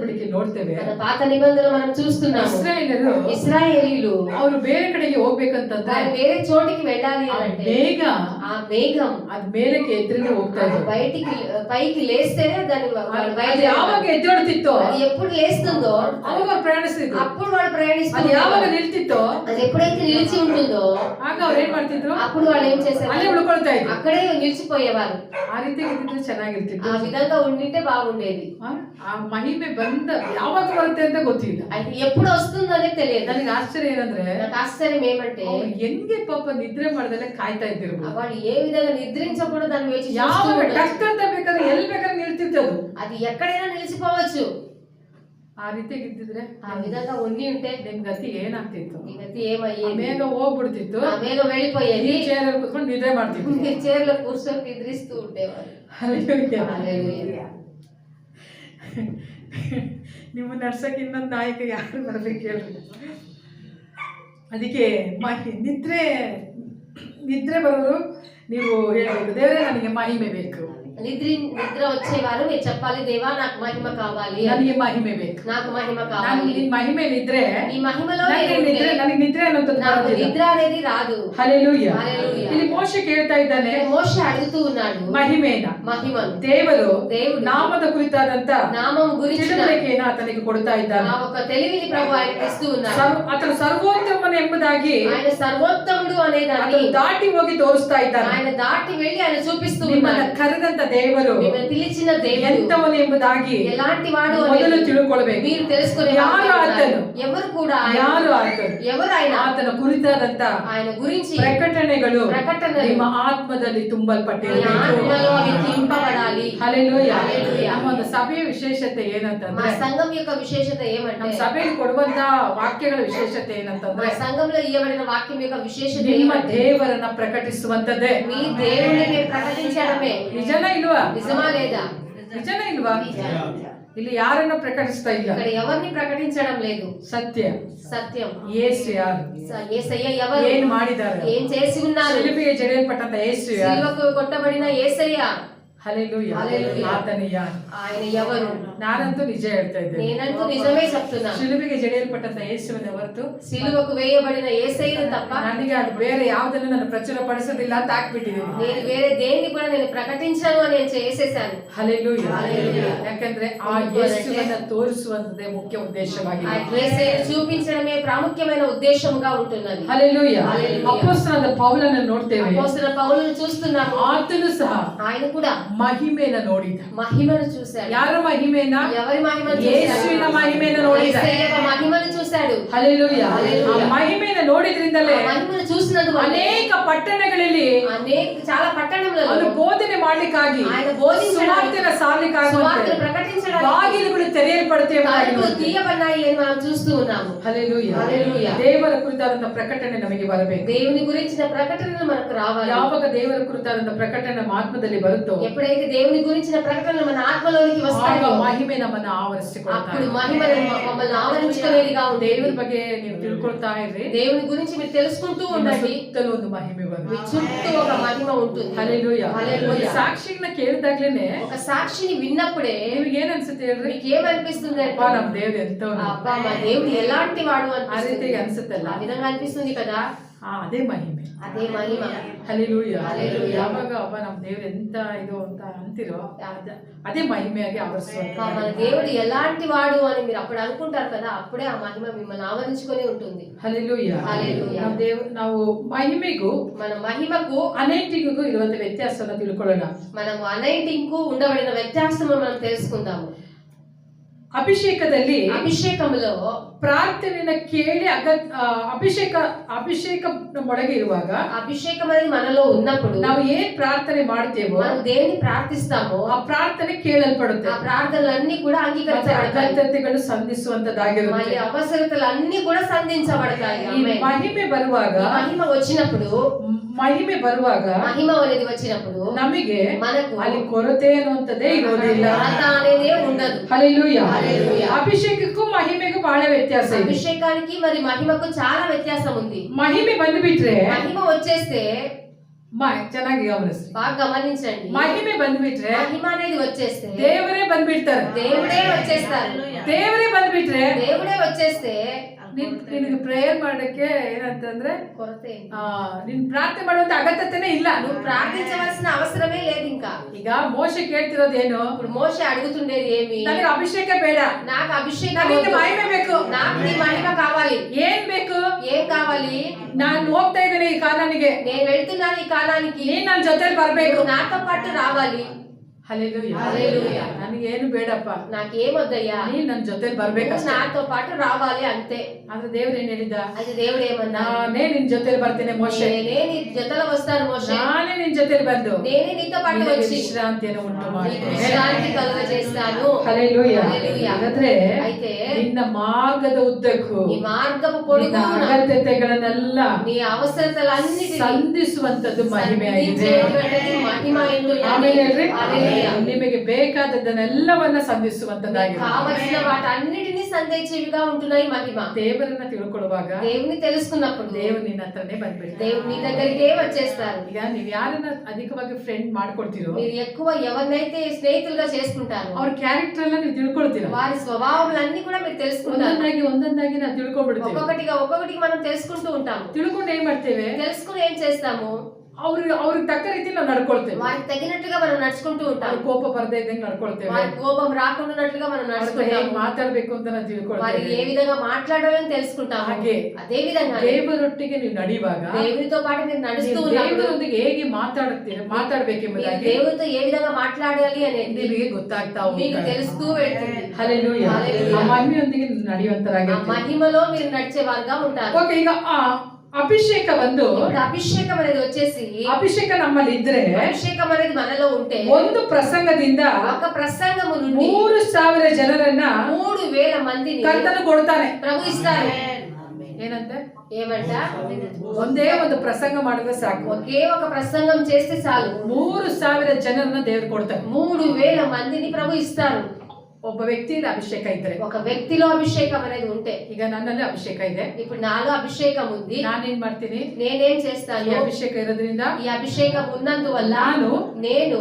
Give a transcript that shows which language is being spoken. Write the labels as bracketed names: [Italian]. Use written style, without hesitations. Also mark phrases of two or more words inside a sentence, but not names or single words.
[Kannada] ನಿಯಮದಲ್ಲಿ ನೋಡ್ತೇವೆ, ಪಾತ ನಿಬಂಧನೆ [Telugu] మనం చూస్తున్నాము. ఇశ్రాయేలీలు [Kannada] ಅವರು ಬೇರೆ ಕಡೆಗೆ ಹೋಗ್ಬೇಕಂತಂದ್ರೆ [Telugu] ಬೇರೆ చోటికి వెళ్ళాలి అంటే [Kannada] ಬೇಗ [Telugu] ఆ మేఘం [Kannada] ಅದ್ ಮೇಲಕ್ಕೆ ಎದ್ರಿಗೆ ಹೋಗ್ತಾ ಇದ್ರು. [Telugu] బయటికి పైకి లేస్తేనే దాని [Kannada] ಯಾವಾಗ ಎದ್ದೇಳುತ್ತಿತ್ತೋ [Telugu] అది ఎప్పుడు లేస్తుందో [Kannada] ಅವಾಗ ಅವ್ರು ಪ್ರಯಾಣಿಸ್ತಿದ್ರು. [Telugu] అప్పుడు వాళ్ళు ప్రయాణిస్తారు. [Kannada] ಅದು ಯಾವಾಗ ನಿಲ್ತಿತ್ತೋ [Telugu] అది ఎప్పుడైతే నిలిచి ఉంటుందో [Kannada] ಆಗ ಅವ್ರು ಏನ್ ಮಾಡ್ತಿದ್ರು, [Telugu] అప్పుడు వాళ్ళు ఏం చేశారు, [Kannada] ಅಲ್ಲೇ ಉಳ್ಕೊಳ್ತಾ ಇದ್ರು. [Telugu] అక్కడే నిలిచిపోయేవారు. [Kannada] ಆ ರೀತಿ ಇದ್ದಿದ್ರೆ ಚೆನ್ನಾಗಿರ್ತಿತ್ತು. [Telugu] ఆ విధంగా ఉండింటే బాగుండేది. [Kannada] ಆ ಮಹಿಮೆ ಬಂದ ಯಾವಾಗ ಬರುತ್ತೆ ಅಂತ ಗೊತ್ತಿಲ್ಲ. [Telugu] అది ఎప్పుడు వస్తుందనే తెలియదు. [Kannada] ನನಗೆ ಆಶ್ಚರ್ಯ ಏನಂದ್ರೆ, [Telugu] నాకు ఆశ్చర్యం ఏమంటే [Kannada] ಹೆಂಗೆ ಪಾಪ ನಿದ್ರೆ ಮಾಡ್ದಲೆ ಕಾಯ್ತಾ ಇದ್ದಿರ್ಬೋದು. [Telugu] వాళ్ళు ఏ విధంగా నిద్రించకూడదు దాన్ని వేచి [Kannada] ಯಾವಾಗ ಟಕ್ ಅಂತ ಬೇಕಾದ್ರೆ ಎಲ್ಲಿ ಬೇಕಾದ್ರೆ ನಿಲ್ತಿರ್ತದು, [Telugu] అది ఎక్కడైనా నిలిచిపోవచ్చు. [Kannada] ಆ ರೀತಿಯಾಗಿ ಇದ್ದಿದ್ರೆ [Telugu] ఆ విధంగా ఉండి ఉంటే [Kannada] ನಿಮ್ ಗತಿ ಏನಾಗ್ತಿತ್ತು, [Telugu] నీ గతి ఏమయ్యేది, [Kannada] ಬೇಗ ಹೋಗ್ಬಿಡ್ತಿತ್ತು. [Telugu] ఆ వేగం వెళ్ళిపోయేది. [Kannada] ಚೇರ್ ಕೂತ್ಕೊಂಡು ನಿದ್ರೆ ಮಾಡ್ತಿತ್ತು. [Telugu] మీరు చైర్లో కూర్చొని నిద్రిస్తూ ఉండేవారు. [Kannada] ಹಲ್ಲೆಲೂಯಾ. ನಿಮ್ಮ ನಡ್ಸಕ್ಕೆ ಇನ್ನೊಂದು ನಾಯಕ ಯಾರು ಬರ್ಬೇಕು ಹೇಳ್ರಿ. ಅದಕ್ಕೆ ನಿದ್ರೆ ಬರೋರು ನೀವು ಹೇಳ್ಬೇಕು, ದೇವರೇ ನನಗೆ ಮಹಿಮೆ ಬೇಕು. [Telugu] నిద్ర వచ్చేవారు మీరు చెప్పాలి, దేవా నాకు మహిమ కావాలి, [Kannada] ನನಗೆ మహిಮೆ ಬೇಕು, [Telugu] నాకు మహిమ కావాలి. [Kannada] ನಿನ್ ಮಹಿಮೆ ಇದ್ರೆ [Telugu] ఈ మహిమలో [Kannada] ನನಗೆ ನಿದ್ರೆ ಅನ್ನೋದು [Telugu] నాకు నిద్ర అనేది రాదు. [Kannada] ಹಲ್ಲೆಲೂಯಾ. ಇಲ್ಲಿ ಮೋಶೆ ಕೇಳ್ತಾ ಇದ್ದಾನೆ, [Telugu] మోషే అడుగుతూ ఉన్నాడు [Kannada] ಮಹಿಮೆನ, [Telugu] మహిమను. దేవుడు దేవుడు [Kannada] ನಾಮದ ಕುರಿತಾದಂತ [Telugu] నామం గురించి [Kannada] ತಿಳುವಳಿಕೆಯನ್ನು ಆತನಿಗೆ ಕೊಡ್ತಾ ಇದ್ದಾನೆ. [Telugu] ఆ ఒక తెలివిని ప్రభు ఆయనకి ఇస్తూ ఉన్నాడు. [Kannada] ಆತನು ಸರ್ವೋತ್ತಮನು ಎಂಬುದಾಗಿ [Telugu] ఆయన సర్వోత్తముడు అనేదాన్ని [Kannada] ದಾಟಿ ಹೋಗಿ ತೋರಿಸ್ತಾ ಇದ್ದಾನೆ. [Telugu] ఆయన దాటి వెళ్ళి ఆయన చూపిస్తూ [Kannada] ನಿಮ್ಮನ್ನ [Telugu] ఉన్నాడు. [Kannada] ಕರೆದಂತ ದೇವರು [Telugu] పిలిచిన దేవుడు [Kannada] ಎಂತವನು ಎಂಬುದಾಗಿ [Telugu] ఎలాంటి వాడు [Kannada] ಮೊದಲು ತಿಳ್ಕೊಳ್ಬೇಕು. [Telugu] మీరు తెలుసుకునే [Kannada] ಯಾರು ಆತನು, [Telugu] ఎవరు కూడా [Kannada] ಯಾರು ಆತನು, [Telugu] ఎవరు ఆయన, [Kannada] ಆತನ ಕುರಿತಾದಂತ [Telugu] ఆయన గురించి [Kannada] ಪ್ರಕಟಣೆಗಳು ನಿಮ್ಮ ಆತ್ಮದಲ್ಲಿ ತುಂಬಲ್ಪಟ್ಟಿರಬೇಕು. ಹಲ್ಲೆಲೂಯಾ. ನಮ್ಮ ಒಂದು ಸಭೆಯ ವಿಶೇಷತೆ ಏನಂತಂದ್ರೆ, [Telugu] సంఘం యొక్క విశేషత ఏమంటే, [Kannada] ನಮ್ಮ ಸಭೆಯಲ್ಲಿ ಕೊಡುವಂತ ವಾಕ್ಯಗಳ ವಿಶೇಷತೆ ಏನಂತಂದ್ರೆ, [Telugu] సంఘంలో ఇవ్వబడిన వాక్యం యొక్క విశేషత [Kannada] ನಿಮ್ಮ ದೇವರನ್ನ ಪ್ರಕಟಿಸುವಂತದ್ದೇ. [Telugu] మీ దేవుడిని ప్రకటించడమే. [Kannada] ನಿಜನಾ ಇಲ್ವಾ? [Telugu] నిజమా లేదా? [Kannada] ನಿಜನಾ ಇಲ್ವಾ? ಇಲ್ಲಿ ಯಾರನ್ನ ಪ್ರಕಟಿಸ್ತಾ ಇಲ್ಲ, [Telugu] ఇక్కడ ఎవరిని ప్రకటించడం లేదు. [Kannada] ಸತ್ಯ [Telugu] సత్యం. [Kannada] ಯೇಸು ಯಾರು, [Telugu] యేసయ్య ఎవరు, [Kannada] ಏನ್ ಮಾಡಿದ್ದಾರೆ, [Telugu] ఏం చేసి ఉన్నారు, [Kannada] ಶಿಲುಬೆಗೆ ಜಡಿಯಲ್ಪಟ್ಟಂತ ಯೇಸು ಯಾರು, [Telugu] సిలువకు కొట్టబడిన యేసయ్య. [Kannada] ಹಲ್ಲೆಲೂಯಾ. ಆತನು ಯಾರು, [Telugu] ఆయన ఎవరు? [Kannada] ನಾನಂತೂ ನಿಜ ಹೇಳ್ತಾ ಇದ್ದೇನೆ, [Telugu] నేనంತೂ నిజమే చెప్తున్నాను. [Kannada] ಶಿಲುಬೆಗೆ ಜಡಿಯಲ್ಪಟ್ಟಂತ ಯೇಸುವಿನ ಹೊರತು [Telugu] సిలువకు వేయబడిన యేసయ్యను తప్ప [Kannada] ನನಗೆ ಅದು ಬೇರೆ ಯಾವುದನ್ನು ನಾನು ಪ್ರಚುರ ಪಡಿಸೋದಿಲ್ಲ ಅಂತ ಹಾಕ್ಬಿಟ್ಟಿದ್ದೀನಿ. [Telugu] నేను వేరే దేన్ని కూడా నేను ప్రకటించను అని నేను చేసేసాను. [Kannada] ಹಲ್ಲೆಲೂಯಾ. ಯಾಕಂದ್ರೆ ಆ ಯೇಸುವನ್ನ ತೋರಿಸುವಂತದೇ ಮುಖ್ಯ ಉದ್ದೇಶವಾಗಿದೆ. [Telugu] ఆ యేసయ్యను చూపించడమే ప్రాముఖ్యమైన ఉద్దేశంగా ఉంటున్నది. [Kannada] ಹಲ್ಲೆಲೂಯా. ಅಪೊಸ್ತಲನಾದ ಪೌಲನನ್ನು ನೋಡ್ತೇವೆ, [Telugu] అపోస్తలుడైన పౌలును చూస్తున్నాము. [Kannada] ಆತನು ಸಹ [Telugu] ఆయన కూడా [Kannada] ಮಹಿಮೆಯನ್ನು ನೋಡಿದ. [Telugu] మహిమను చూశాడు. [Kannada] ಯಾರ ಮಹಿಮೆನ? [Telugu] ఎవరి మహిమను చూశాడు? [Kannada] ಯೇಸುವಿನ ಮಹಿಮೆಯನ್ನು ನೋಡಿದ. [Telugu] యేసయ్య మహిమను చూశాడు. [Kannada] ಹಲ್ಲೆಲೂಯಾ. ಆ ಮಹಿಮೆಯನ್ನು ನೋಡಿದ್ರಿಂದಲೇ [Telugu] మహిమను చూసినందుకు [Kannada] ಅನೇಕ ಪಟ್ಟಣಗಳಲ್ಲಿ [Telugu] చాలా పట్టణంలలో [Kannada] ಅದು ಬೋಧನೆ ಮಾಡ್ಲಿಕ್ಕಾಗಿ, [Telugu] ఆయన బోధించడానికి, [Kannada] ಸಾರ್ಲಿಕ್ಕಾಗಿ [Telugu] సువార్తను ప్రకటించడానికి [Kannada] ಬಾಗಿಲುಗಳು ತೆರೆಯಲ್ಪಡುತ್ತೇವೆ, [Telugu] తలుపులు తీయబడ్డాయి అని మనం చూస్తూ ఉన్నాము. [Kannada] ಹಲ್ಲೆಲೂಯಾ. ದೇವರ ಕುರಿತಾದಂತ ಪ್ರಕಟಣೆ ನಮಗೆ ಬರಬೇಕು. [Telugu] దేవుని గురించిన ప్రకటనలు మనకు రావాలి. [Kannada] ಯಾವಾಗ ದೇವರ ಕುರಿತಾದಂತ ಪ್ರಕಟಣೆ ನಮ್ಮ ಆತ್ಮದಲ್ಲಿ ಬರುತ್ತೋ, [Telugu] ఎప్పుడైతే దేవుని గురించిన ప్రకటనలు మన ఆత్మలోనికి వస్తాయో [Kannada] ಮಹಿಮೆ ನಮ್ಮನ್ನು ಆವರಿಸಿಕೊಳ್ಳುತ್ತೆ. [Telugu] అప్పుడు మహిమ మమ్మల్ని ఆవరించుకునేదిగా ఉంది. [Kannada] ದೇವರ ಬಗ್ಗೆ ನೀವು ತಿಳ್ಕೊಳ್ತಾ ಇರ್ರಿ, [Telugu] దేవుని గురించి మీరు తెలుసుకుంటూ ఉండండి. [Kannada] ಸುತ್ತಲೂ ಒಂದು ಮಹಿಮೆ ಬರುತ್ತೆ, [Telugu] మీ చుట్టూ ఒక మహిమ ఉంటుంది. [Kannada] ಹಲ್ಲೆಲೂಯಾ. [Telugu] హల్లెలూయా. [Kannada] ಸಾಕ್ಷಿಗಳನ್ನ ಕೇಳಿದಾಗ್ಲೇನೆ [Telugu] ఒక సాక్షిని విన్నప్పుడే [Kannada] ನಿಮಗೆ ಏನ್ ಅನ್ಸುತ್ತೆ ಹೇಳ್ರಿ? [Telugu] మీకు ఏమనిపిస్తుంది అంటే, [Kannada] ಅಪ್ಪಾ ನಮ್ಮ ದೇವ್ರು ಎಂತವನು, [Telugu] అబ్బా మా దేవుడు ఎలాంటి వాడు [Kannada] ಆ [Telugu] అనిపిస్తుంది. [Kannada] ರೀತಿಯಾಗಿ ಅನ್ಸುತ್ತಲ್ಲ, [Telugu] ఆ విధంగా అనిపిస్తుంది కదా. [Kannada] ಅದೇ ಮಹಿಮೆ, [Telugu] అదే మహిమ. [Kannada] ಹಲ್ಲೆಲೂಯಾ. ಹಲ್ಲೆಲೂಯಾ. ಯಾವಾಗ ಅಪ್ಪ ನಮ್ಮ ದೇವ್ರು ಎಂತ ಇದು ಅಂತ ಅಂತಿರೋ ಅದೇ ಮಹಿಮೆಯಾಗಿ ಆವರಿಸುವಂತ. [Telugu] మన దేవుడు ఎలాంటి వాడు అని మీరు అప్పుడు అనుకుంటారు కదా, అప్పుడే ఆ మహిమ మిమ్మల్ని ఆవరించుకొని ఉంటుంది. [Kannada] ಹಲ್ಲೆಲೂಯಾ. [Telugu] హల్లెలూయా. [Kannada] ನಾವು ಮಹಿಮೆಗೂ [Telugu] మన మహిమకు [Kannada] ಅನೈಟಿಗೂ ಇರುವಂತ ವ್ಯತ್ಯಾಸವನ್ನು ತಿಳ್ಕೊಳ್ಳೋಣ. [Telugu] మనము అనైటింగ్ కు ఉండబడిన వ్యత్యాసం మనం తెలుసుకుందాము. [Kannada] ಅಭಿಷೇಕದಲ್ಲಿ, [Telugu] ಅಭಿಷೇಕములో [Kannada] ಪ್ರಾರ್ಥನೆಯನ್ನ ಕೇಳಿ ಅಭಿಷೇಕ ಒಳಗೆ ಇರುವಾಗ, [Telugu] ಅಭಿಷೇಕం అనేది మనలో ఉన్నప్పుడు [Kannada] ನಾವು ಏನ್ ಪ್ರಾರ್ಥನೆ ಮಾಡ್ತೇವೋ, [Telugu] మనం దేన్ని ప్రార్థిస్తామో [Kannada] ಆ ಪ್ರಾರ್ಥನೆ ಕೇಳಲ್ಪಡುತ್ತೆ. [Telugu] ఆ ప్రార్థనలన్నీ కూడా అంగీకరించబడతాయి. [Kannada] ಅಗತ್ಯತೆಗಳು ಸಂಧಿಸುವಂತದ್ದಾಗಿರುತ್ತೆ. [Telugu] మళ్ళీ అవసరతలన్నీ కూడా సంధించబడతాయి. [Kannada] ಈ ಮಹಿಮೆ ಬರುವಾಗ, [Telugu] మహిమ వచ్చినప్పుడు, [Kannada] ಮಹಿಮೆ ಬರುವಾಗ [Telugu] మహిమ అనేది వచ్చినప్పుడు [Kannada] ನಮಗೆ [Telugu] మనకు [Kannada] ಅಲ್ಲಿ ಕೊರತೆ ಅನ್ನುವಂಥದ್ದೇ ಇರೋದಿಲ್ಲ. [Telugu] కొరత అనేదే ఉండదు. [Kannada] ಹಲ್ಲೆಲೂಯಾ. [Telugu] హల్లెలూయా. [Kannada] ಅಭಿಷೇಕಕ್ಕೂ ಮಹಿಮೆಗೂ ಬಹಳ ವ್ಯತ್ಯಾಸ ಇದೆ. [Telugu] అభిషేకానికి మరి మహిమకు చాలా వ్యత్యాసం ఉంది. [Kannada] ಮಹಿಮೆ ಬಂದ್ಬಿಟ್ರೆ, [Telugu] మహిమ వచ్చేస్తే [Kannada] ಚೆನ್ನಾಗಿ ಗಮನಿಸಿ. [Telugu] బాగా గమనించండి. [Kannada] ಮಹಿಮೆ ಬಂದ್ಬಿಟ್ರೆ [Telugu] మహిమ అనేది వచ్చేస్తే [Kannada] ದೇವರೇ ಬಂದ್ಬಿಡ್ತಾರೆ. [Telugu] దేవుడే వచ్చేస్తారు. [Kannada] ದೇವರೇ ಬಂದ್ಬಿಟ್ರೆ [Telugu] దేవుడే వచ్చేస్తే [Kannada] ನಿನಗೆ ಪ್ರೇಯರ್ ಮಾಡಕ್ಕೆ ಏನಂತಂದ್ರೆ [Telugu] కొరతే [Kannada] ನೀನ್ ಪ್ರಾರ್ಥನೆ ಮಾಡುವಂತ ಅಗತ್ಯತೆನೇ ಇಲ್ಲ. [Telugu] నువ్వు ప్రార్థించవలసిన అవసరమే లేదు. ఇంకా [Kannada] ಈಗ ಮೋಶೆ ಕೇಳ್ತಿರೋದೇನು? [Telugu] ఇప్పుడు మోషే అడుగుతుండేది ఏమి? [Kannada] ನನಗೆ ಅಭಿಷೇಕ ಬೇಡ, [Telugu] నాకు అభిషేకం [Kannada] ನನಗೆ [Telugu] వద్దు. [Kannada] ಮಹಿಮೆ ಬೇಕು. [Telugu] నాకు నీ మహిమ కావాలి. [Kannada] ಏನ್ ಬೇಕು? [Telugu] ఏం కావాలి? [Kannada] ನಾನು ಹೋಗ್ತಾ ಇದ್ದೇನೆ ಈ ಕಾನಾನಿಗೆ, [Telugu] నేను వెళ్తున్నాను ఈ కాలానికి, [Kannada] ನೀನ್ ನನ್ನ ಜೊತೆಲಿ ಬರ್ಬೇಕು. [Telugu] నువ్వు నాతో పాటు రావాలి. [Kannada] ಹಲ್ಲೆಲೂಯಾ. [Telugu] హల్లెలూయా. [Kannada] ನನಗೆ ಏನು ಬೇಡಪ್ಪ, [Telugu] నాకేమొద్దయ్యా, [Kannada] ನೀನ್ ನನ್ನ ಜೊತೆಲಿ ಬರ್ಬೇಕು [Telugu] నువ్వు నాతో పాటు రావాలి అంతే. [Kannada] ಆದ್ರೆ ದೇವ್ರು ಏನ್ ಹೇಳಿದ? [Telugu] అది దేవుడు ఏమన్నా, [Kannada] ನಾನೇ ನಿನ್ ಜೊತೆಲಿ ಬರ್ತೇನೆ ಮೋಶೆ, [Telugu] నేనే నీ జతలో వస్తాను మోషే, [Kannada] ನಾನೇ ನಿನ್ ಜೊತೆಲಿ ಬಂದು [Telugu] నేనే నీతో పాటు [Kannada] ನಿನಗೆ [Telugu] వచ్చి [Kannada] ವಿಶ್ರಾಂತಿಯನ್ನು ಉಂಟು [Telugu] నీకు [Kannada] ಮಾಡ್ತೇನೆ. [Telugu] విశ్రాంతి కలుగజేస్తాను. [Kannada] ಹಲ್ಲೆಲೂಯಾ. [Telugu] హల్లెలూయా. [Kannada] ಹಾಗಾದ್ರೆ [Telugu] అయితే [Kannada] ನಿನ್ನ ಮಾರ್ಗದ ಉದ್ದಕ್ಕೂ [Telugu] నీ మార్గపు [Kannada] ನಿನ್ನ [Telugu] పొడుగున [Kannada] ಅಗತ್ಯತೆಗಳನ್ನೆಲ್ಲ [Telugu] నీ అవసరతలన్నిటిని [Kannada] ಸಂಧಿಸುವಂತದ್ದು ಮಹಿಮೆ ಆಗಿದೆ. [Telugu] సంధించేటువంటిది మహిమ అయింటున్నది. [Kannada] ಆಮೇಲೆ ಹೇಳ್ರಿ, [Telugu] హల్లెలూయా. [Kannada] ನಿಮಗೆ ಬೇಕಾದದ್ದನ್ನೆಲ್ಲವನ್ನ ಸಂಧಿಸುವಂತದ್ದಾಗಿದೆ. [Telugu] కావలసిన వాటన్నిటిని సంధించేవిగా ఉంటున్నాయి మహిమ. [Kannada] ದೇವರನ್ನ ತಿಳ್ಕೊಳ್ಳುವಾಗ [Telugu] దేవుని తెలుసుకున్నప్పుడు [Kannada] ದೇವ್ರು ನಿನ್ನ ಹತ್ರನೇ ಬಂದ್ಬಿಡ್ತಾರೆ. [Telugu] దేవుడు నీ దగ్గరికే వచ్చేస్తారు. [Kannada] ಈಗ ನೀವ್ ಯಾರನ್ನ ಅಧಿಕವಾಗಿ ಫ್ರೆಂಡ್ ಮಾಡ್ಕೊಳ್ತೀರೋ [Telugu] మీరు ఎక్కువ ఎవరినైతే స్నేహితులుగా చేసుకుంటారో [Kannada] ಅವ್ರ ಕ್ಯಾರೆಕ್ಟರ್ ಎಲ್ಲ ನೀವು ತಿಳ್ಕೊಳ್ತೀರ. [Telugu] వారి స్వభావములన్నీ కూడా మీరు తెలుసుకుంటారు. [Kannada] ಒಂದೊಂದಾಗಿ ನಾವು ತಿಳ್ಕೊಂಡ್ಬಿಡ್ತೀವಿ. [Telugu] ఒక్కొక్కటిగా మనం తెలుసుకుంటూ ఉంటాము. [Kannada] ತಿಳ್ಕೊಂಡು ಏನ್ ಮಾಡ್ತೇವೆ? [Telugu] తెలుసుకుని ఏం చేస్తాము? [Kannada] ಅವ್ರಿಗೆ ತಕ್ಕ ರೀತಿ ನಾವು ನಡ್ಕೊಳ್ತೇವೆ. [Telugu] వారికి తగినట్టుగా మనం నడుచుకుంటూ ఉంటాము. [Kannada] ಅವ್ರ ಕೋಪ ಬರದೇ ಇದ್ದಂಗೆ ನಡ್ಕೊಳ್ತೇವೆ. [Telugu] వారి కోపం రాకుండానట్లుగా మనం నడుచుకుంటాము. [Kannada] ಮಾತಾಡ್ಬೇಕು ಅಂತ ನಾವು [Telugu] వారు [Kannada] ತಿಳ್ಕೊಳ್ತೇವೆ. [Telugu] ఏ విధంగా మాట్లాడాలని తెలుసుకుంటాము. [Kannada] ಹಾಗೆ [Telugu] అదే విధంగా [Kannada] ದೇವರೊಟ್ಟಿಗೆ ನೀವು ನಡೆಯುವಾಗ [Telugu] దేవునితో పాటు మీరు నడుస్తూ ఉన్నప్పుడు [Kannada] ದೇವರೊಂದಿಗೆ ಹೇಗೆ [Telugu] మీరు [Kannada] ಮಾತಾಡಬೇಕೆಂಬುದಾಗಿ [Telugu] దేవునితో ఏ విధంగా మాట్లాడాలి అనేది [Kannada] ನಿಮಗೆ ಗೊತ್ತಾಗ್ತಾ [Telugu] మీకు [Kannada] ಹೋಗುತ್ತೆ. [Telugu] తెలుస్తూ వెళ్తుంది. [Kannada] ಹಲ್ಲೆಲೂಯಾ. ಹಲ್ಲೆಲೂಯಾ. ಆ ಮಹಿಮೆಯೊಂದಿಗೆ [Telugu] ఆ [Kannada] ನಡೆಯುವಂತರಾಗಿರ್ತೀವಿ. [Telugu] మహిమలో మీరు నడిచేవారుగా ఉంటారు. [Kannada] ಓಕೆ, ಈಗ ಆ ಅಭಿಷೇಕ ಬಂದು [Telugu] ఇప్పుడు అభిషేకం అనేది వచ్చేసి, [Kannada] ಅಭಿಷೇಕ ನಮ್ಮಲ್ಲಿ ಇದ್ರೆ [Telugu] అభిషేకం అనేది మనలో ఉంటే [Kannada] ಒಂದು ಪ್ರಸಂಗದಿಂದ [Telugu] ఒక ప్రసంగము నుండి [Kannada] 3,000 ಜನರನ್ನ [Telugu] 3,000 మందిని [Kannada] ಕರ್ತನು ಕೊಡ್ತಾನೆ. [Telugu] ప్రభు ఇస్తారు. [Kannada] ಏನಂತೆ? [Telugu] ఏమంట? [Kannada] ಒಂದೇ ಒಂದು ಪ್ರಸಂಗ ಮಾಡಿದ್ರೆ ಸಾಕು, [Telugu] ఒకే ఒక ప్రసంగం చేస్తే చాలు [Kannada] 3,000 ಜನರನ್ನ ದೇವರು ಕೊಡ್ತಾರೆ. [Telugu] 3,000 మందిని ప్రభు ఇస్తారు. [Kannada] ಒಬ್ಬ ವ್ಯಕ್ತಿಯಲ್ಲಿ ಅಭಿಷೇಕ ಇದ್ರೆ, [Telugu] ఒక వ్యక్తిలో అభిషేకం అనేది ఉంటే, [Kannada] ಈಗ ನನ್ನಲ್ಲಿ ಅಭಿಷೇಕ ಇದೆ, [Telugu] ఇప్పుడు నాలో అభిషేకం ఉంది, [Kannada] ನಾನೇನ್ ಮಾಡ್ತೀನಿ? [Telugu] నేనేం [Kannada] ಈ [Telugu] చేస్తాను? [Kannada] ಅಭಿಷೇಕ ಇರೋದ್ರಿಂದ [Telugu] ఈ అభిషేకం ఉన్నందువల్ల నేను